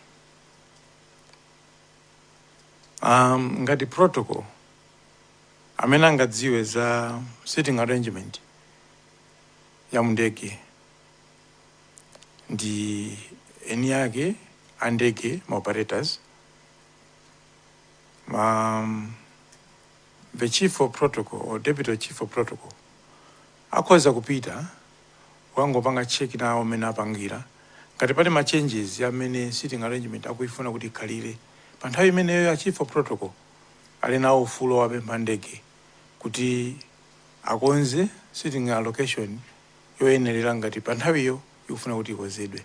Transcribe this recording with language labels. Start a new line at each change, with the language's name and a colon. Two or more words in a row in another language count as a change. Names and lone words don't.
Nyanja: Ngati protocol amene angadziwe za
English: sitting arrangement
Nyanja: ya mundege ndi eni yake andege ma operators.
English: The chief of protocol
Nyanja: or deputy chief of protocol akhoza kupita wangopanga check nawo amene apangira ngati pali ma changes amene
English: sitting arrangement
Nyanja: akuifuna kuti ikhalire pa nthawi imeneyo ya
English: chief of protocol
Nyanja: ali nawo ufulu wapempha ndege kuti akonze
English: sitting allocation
Nyanja: yoyenerera ngati pa nthawiyo ikufuna kuti ikonzedwe.